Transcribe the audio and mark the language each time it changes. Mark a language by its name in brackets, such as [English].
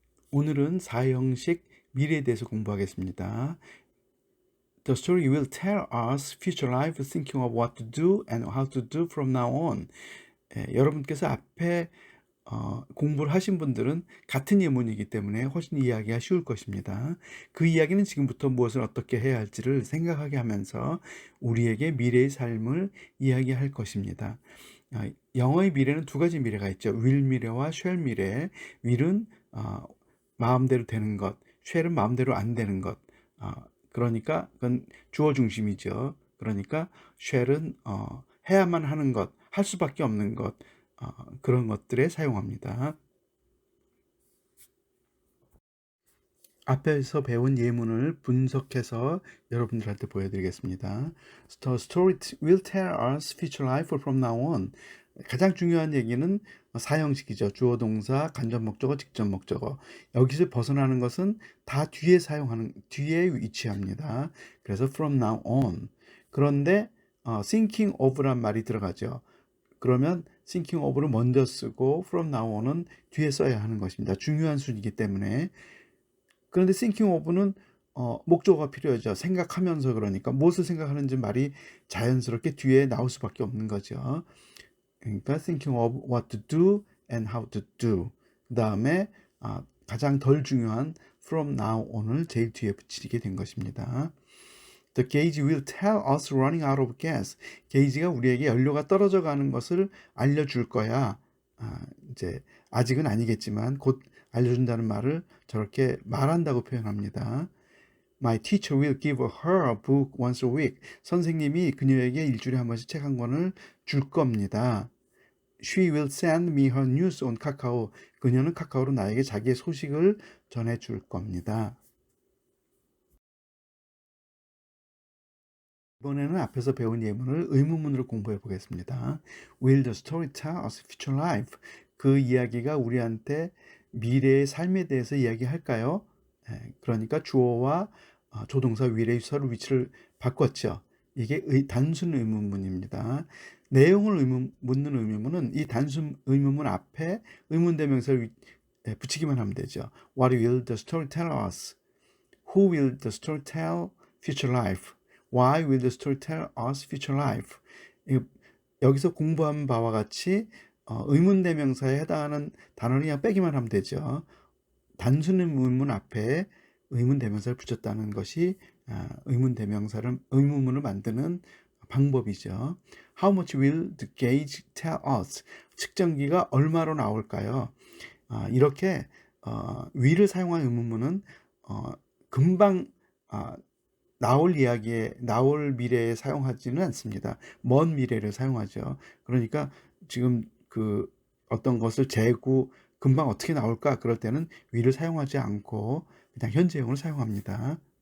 [Korean] 오늘은 사형식 미래에 대해서 공부하겠습니다. [English] The story will tell us future life thinking of what to do and how to do from now on. [Korean] 여러분께서 앞에 공부를 하신 분들은 같은 예문이기 때문에 훨씬 이해하기가 쉬울 것입니다. 그 이야기는 지금부터 무엇을 어떻게 해야 할지를 생각하게 하면서 우리에게 미래의 삶을 이야기할 것입니다. 영어의 미래는 두 가지 미래가 있죠. will 미래와 shall 미래. will은 마음대로 되는 것, shall은 마음대로 안 되는 것. 그러니까 그건 주어 중심이죠. 그러니까 shall은 해야만 하는 것, 할 수밖에 없는 것, 그런 것들에 사용합니다. 앞에서 배운 예문을 분석해서 여러분들한테 보여드리겠습니다. [English] The story will tell us future life from now on. [Korean] 가장 중요한 얘기는 사형식이죠. 주어, 동사, 간접 목적어, 직접 목적어. 여기서 벗어나는 것은 다 뒤에 위치합니다. 그래서 [English] from now on. [Korean] 그런데 thinking of란 말이 들어가죠. 그러면 thinking of를 먼저 쓰고 from now on은 뒤에 써야 하는 것입니다. 중요한 순이기 때문에. 그런데 thinking of는 목적어가 필요하죠. 생각하면서. 그러니까 무엇을 생각하는지 말이 자연스럽게 뒤에 나올 수밖에 없는 거죠. 그러니까 [English] thinking of what to do and how to do. [Korean] 그 다음에 가장 덜 중요한 from now on을 제일 뒤에 붙이게 된 것입니다. [English] The gauge will tell us running out of gas. [Korean] 게이지가 우리에게 연료가 떨어져 가는 것을 알려줄 거야. 이제 아직은 아니겠지만 곧 알려준다는 말을 저렇게 말한다고 표현합니다. [English] My teacher will give her a book once a week. [Korean] 선생님이 그녀에게 일주일에 한 번씩 책 한 권을 줄 겁니다. [English] She will send me her news on Kakao. [Korean] 그녀는 카카오로 나에게 자기의 소식을 전해줄 겁니다. 이번에는 앞에서 배운 예문을 의문문으로 공부해 보겠습니다. [English] Will the story tell us future life? [Korean] 그 이야기가 우리한테 미래의 삶에 대해서 이야기할까요? 그러니까 주어와 조동사 will의 서로 위치를 바꿨죠. 이게 단순 의문문입니다. 내용을 묻는 의문문은 이 단순 의문문 앞에 의문대명사를 붙이기만 하면 되죠. [English] What will the story tell us? Who will the story tell future life? Why will the story tell us future life? [Korean] 여기서 공부한 바와 같이 의문대명사에 해당하는 단어를 그냥 빼기만 하면 되죠. 단순 의문문 앞에 의문대명사를 붙였다는 것이 의문문을 만드는 방법이죠. [English] How much will the gauge tell us? [Korean] 측정기가 얼마로 나올까요? 이렇게 will을 사용한 의문문은 금방 나올 미래에 사용하지는 않습니다. 먼 미래를 사용하죠. 그러니까 지금 그 어떤 것을 재고 금방 어떻게 나올까 그럴 때는 will을 사용하지 않고 그냥 현재형을 사용합니다.